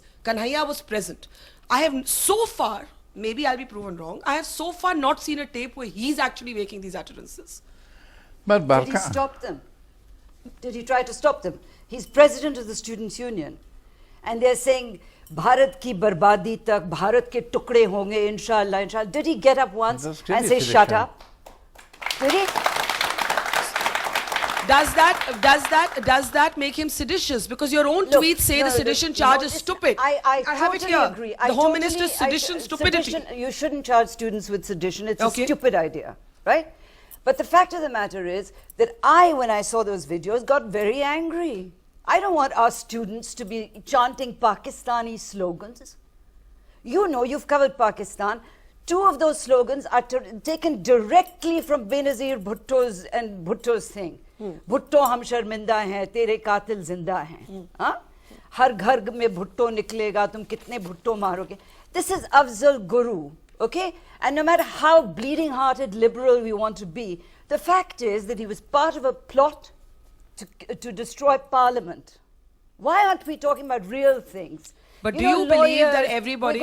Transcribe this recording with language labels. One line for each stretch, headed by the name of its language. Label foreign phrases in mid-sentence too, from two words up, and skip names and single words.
English: Kanhaiya was present. I have so far, maybe I'll be proven wrong, I have so far not seen a tape where he's actually making these utterances. But Barka, did he stop them? Did he try to stop them? He's president of the Students' Union. And they're saying,
Hindi: भारत की बर्बादी तक, भारत के टुकड़े होंगे,
Arabic: إن شاء الله، إن شاء الله.
English: Did he get up once and say, shut up? Did he? Does that make him seditious? Because your own tweets say the sedition charge is stupid. I have it totally here. agree. The Home Minister's sedition stupidity. You shouldn't charge students with sedition. It's a stupid idea, right? But the fact of the matter is that when I saw those videos, got very angry. I don't want our students to be chanting Pakistani slogans. You know, you've covered Pakistan. Two of those slogans are taken directly from Benazir Bhutto's thing.
Hindi: भुट्टो हम शर्मिंदा हैं तेरे कातिल जिंदा हैं हर घर में भुट्टो निकलेगा तुम कितने भुट्टो मारोगे.
English: This is Afzal Guru, okay? And no matter how bleeding hearted liberal we want to be, the fact is that he was part of a plot to destroy Parliament. Why aren't we talking about real things? But do you believe that everybody...